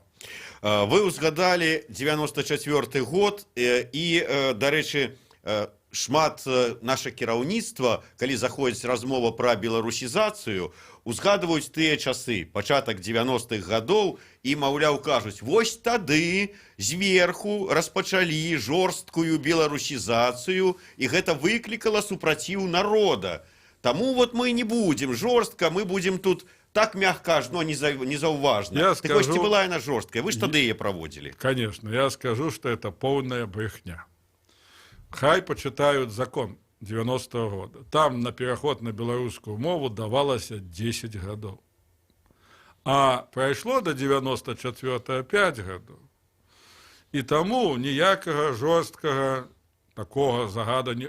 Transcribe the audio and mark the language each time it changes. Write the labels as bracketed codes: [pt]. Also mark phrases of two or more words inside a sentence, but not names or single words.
[be] Вы узгадалі 94 год і, дарэчы, шмат наша кіраўніцтва, калі заходзіць размова пра беларусізацыю, узгадваюць тыя часы, пачатак 90-х гадоў, і, маўляў, кажуць, вось тады зверху распачалі жорсткую беларусізацыю, і гэта выклікала супраціў народа. Таму мы не будзем жорстка, мы будзем тут так мягка, но незаўважна. Так вось ці была яна жорсткая? Вы ж тады яе праводзілі. [ru] Конечно, я скажу, что это полная брехня. Хай почитают закон 90-го года. [be] Там на пераход на беларускую мову давалася 10 гадоў. А прайшло до 94 5 гадоў. І таму ніякага жорсткага такога загадання.